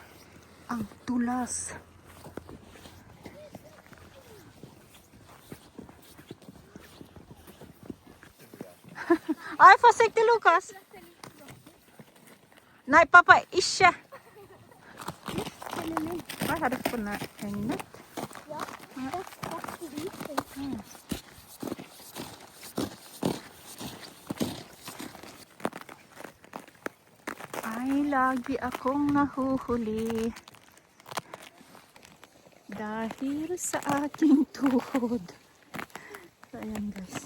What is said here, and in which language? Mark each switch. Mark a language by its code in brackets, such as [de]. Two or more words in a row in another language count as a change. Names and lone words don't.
[tl] Ang tulas. Ay, [no] försiktig Lukas. Nej, pappa, ikke. Oj, har du funnet regnet? Ja, det er fast i isen. [tl] Ay, lagi akong nahuhuli. Dahil sa aking tuhod. So, ayan guys.